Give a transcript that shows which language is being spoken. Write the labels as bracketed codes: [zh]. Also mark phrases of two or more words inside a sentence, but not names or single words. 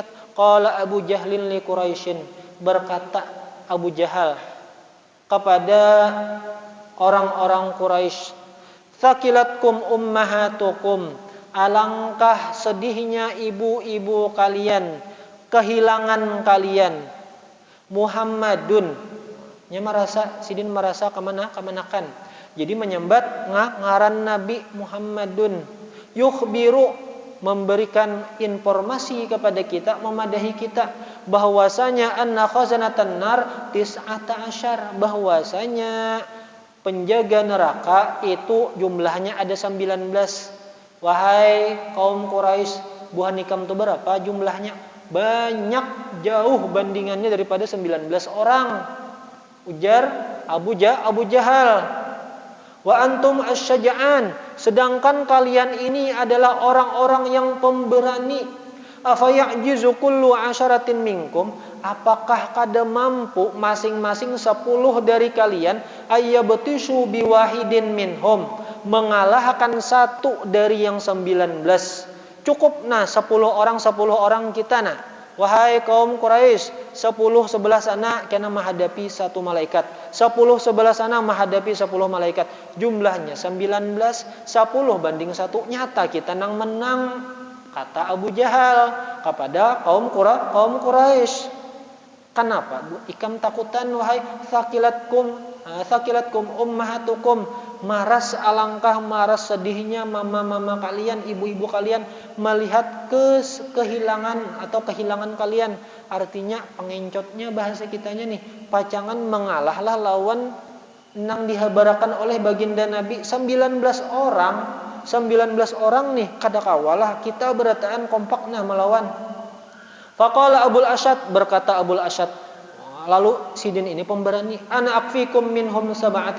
[ar] قال أبو جهلٍ لقريشٍ, [id] berkata Abu Jahal kepada orang-orang Quraisy, [ar] "ثكلتكم أمهاتكم, [id] alangkah sedihnya ibu-ibu kalian, kehilangan kalian. Muhammadun, [bjn] sidin merasa kemanakan. Jadi menyambat ngaran Nabi Muhammadun, yukhbiru, memberikan informasi kepada kita, memadahi kita bahwasanya [ar] أن خزنة النار [bjn] 19, [id] bahwasanya penjaga neraka itu jumlahnya ada 19. [bjn] Wahai kaum Quraisy, buah nikam itu berapa jumlahnya? [id] Banyak, jauh bandingannya daripada 19 orang. Ujar Abu Jahal. [ar] وأنتم الشجعان, [id] sedangkan kalian ini adalah orang-orang yang pemberani. [ar] أفيعجز كل عشرة منكم, [id] apakah kada mampu masing-masing 10 dari kalian [ar] أن يبطشوا بواحدٍ منهم, [id] mengalahkan satu dari yang 19. Cukup 10 orang kita Wahai kaum Quraisy, 10 sebelah sana kena menghadapi satu malaikat. 10 sebelah sana menghadapi 10 malaikat. Jumlahnya 19, 10 banding 1. Nyata kita menang, kata Abu Jahal kepada kaum Quraisy. [bjn] Kenapa? Ikam takutan wahai [ar] ثكلتكم أمهاتكم, [bjn] maras alangkah maras sedihnya mama-mama kalian, ibu-ibu kalian melihat kehilangan kalian. Artinya pengencotnya bahasa kitanya nih, pacangan mengalahlah lawan nang dihabarakan oleh baginda Nabi 19 orang nih kada kawalah kita berataan kompak melawan. [ar] فقال أبو الأشد, [id] berkata Abul Asyad, lalu Sidin ini pemberani, [ar] أنا أكفيكم منهم [id] 17.